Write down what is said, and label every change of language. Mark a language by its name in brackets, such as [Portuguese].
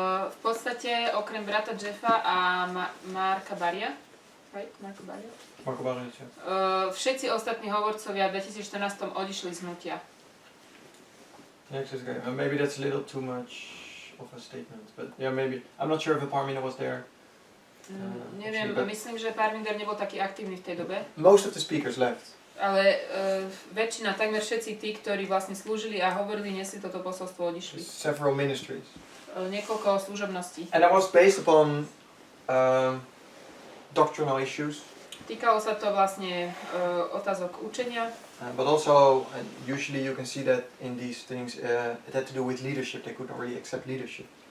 [Slovak] V podstate okrem brata Jeffa a Marka Baria, [English] right? [Slovak] Marko Baria, všetci ostatní hovorcovia v 2014 odišli z hnutia. [English] Yeah, exactly. Maybe that's a little too much of a statement, but yeah, maybe. I'm not sure if Parminder was there. [Slovak] Neviem, myslím, že Parminder nebol taký aktívny v tej dobe. [English] Most of the speakers left. [Slovak] Ale väčšina, takmer všetci tí, ktorí vlastne slúžili a hovorili, nesli toto posolstvo, odišli. [English] Several ministries. [Slovak] Niekoľko služobností. [English] And that was based upon doctrinal issues. [Slovak] Týkalo sa to vlastne otázok učenia. [English] But also, usually you can see that in these things, it had to do with leadership. They could not really accept leadership.